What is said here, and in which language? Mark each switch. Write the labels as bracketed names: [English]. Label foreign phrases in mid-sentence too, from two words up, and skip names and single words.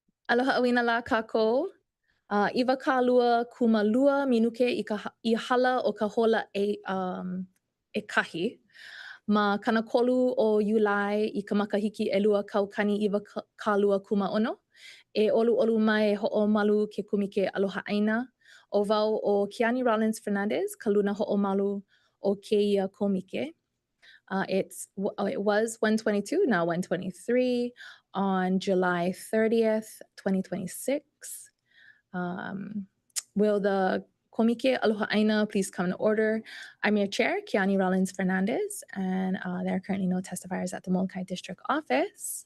[Hawaiian] Aloha ʻāINA la kākou. Iwa ka lua kumalua minuke i hala o ka hola e kahi. Ma kanakolu o Iulai i ka makahiki ʻelua kaukani iwa ka lua kumaono. E ʻoluʻolu mai hoʻomalu ke KŌMIKE Aloha ʻāINA. O wau o Kiani Rollins Fernandez, ka luna hoʻomalu o kēia KŌMIKE. [English] It was 122, now 123 on July 30th, 2026. Will the KŌMIKE Aloha ʻāINA please come in order? I'm your chair, Kiani Rollins Fernandez, and there are currently no testifiers at the Molokai District Office.